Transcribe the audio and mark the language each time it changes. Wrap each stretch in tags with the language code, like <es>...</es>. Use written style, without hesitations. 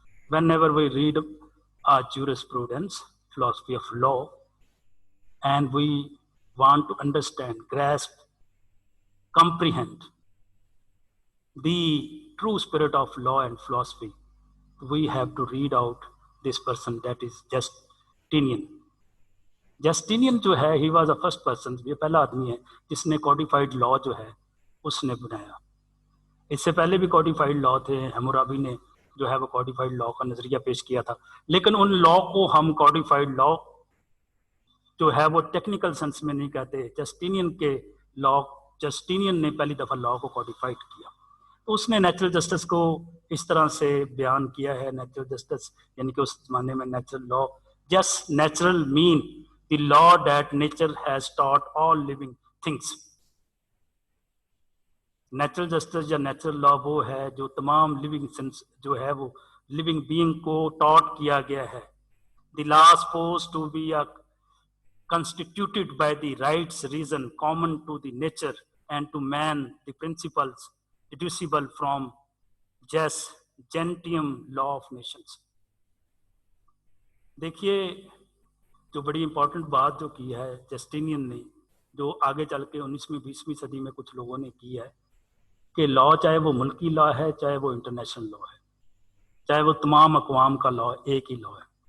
<en>Whenever we read jurisprudence, philosophy of law, and we want to understand, grasp, comprehend the true spirit of law and philosophy, we have to read out this person, that is Justinian.</en> <ur>Justinian جو ہے</ur> <en>he was the first person،</en> <ur>یہ پہلا آدمی ہے جس نے codified لا جو ہے اس نے بنایا. اس سے پہلے بھی کوڈیفائڈ لا تھے، ہیمورابی نے جو ہے وہ کوڈیفائڈ لا کا نظریہ پیش کیا تھا، لیکن ان لا کو ہم کوڈیفائڈ لا جو ہے وہ ٹیکنیکل سینس میں نہیں کہتے. جسٹینین کے لا، جسٹینین نے پہلی دفعہ لا کو کوڈیفائڈ کیا. تو اس نے نیچرل جسٹس کو اس طرح سے بیان کیا ہے.</ur> <en>natural justice</en> <ur>یعنی کہ اس زمانے میں</ur> <en>Natural law, جس natural mean the law that nature has taught all living things.</en> <ur>Natural justice یا نیچرل لا وہ ہے جو تمام لیونگ سینس جو ہے وہ لیونگ بینگ کو ٹاٹ کیا گیا ہے.</ur> <en>The law supposed to be a constituted by the rights reason common to the nature and to man, the principles deducible from jus gentium law of nations.</en> <ur>دیکھیے جو بڑی امپورٹنٹ بات جو کی ہے جسٹینین نے، جو آگے چل کے 19ویں 20ویں صدی میں کچھ لوگوں نے کی ہے، کہ لا چاہے وہ ملکی لا ہے، چاہے وہ انٹرنیشنل لا ہے، چاہے وہ تمام اقوام کا لا ایک ہی لا ہے.</ur>